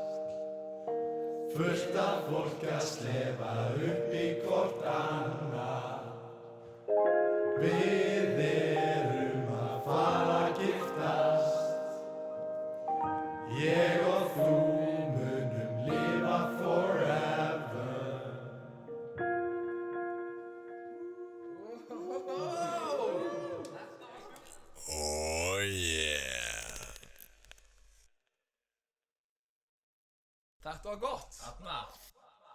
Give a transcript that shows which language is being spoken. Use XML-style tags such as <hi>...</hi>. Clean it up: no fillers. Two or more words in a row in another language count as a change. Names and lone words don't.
<is>Fullt af fólk að slefa upp í hvort annað. Við erum að fara að giftast. Ég og þú munum lifa forever.</is> <en>Oh yeah.</en> <is>Þetta var gott.</is>